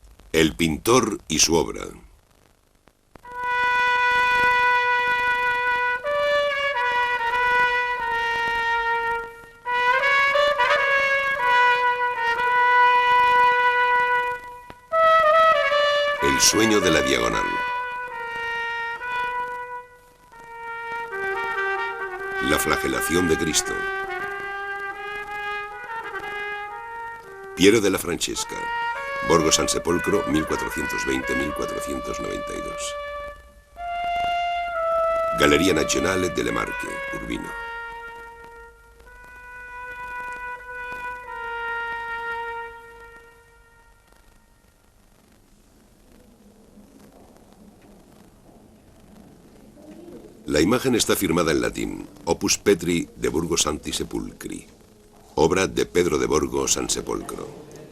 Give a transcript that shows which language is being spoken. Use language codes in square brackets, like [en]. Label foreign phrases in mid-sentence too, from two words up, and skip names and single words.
[es] El pintor y su obra. El sueño de la diagonal. La flagelación de Cristo. Piero della Francesca. Borgo San Sepolcro, 1420-1492. Galleria Nazionale delle Marche, Urbino. La imagen está firmada en latín, [la] Opus Petri de Burgo Santi Sepulcri, [es] obra de Pedro de Borgo San Sepolcro.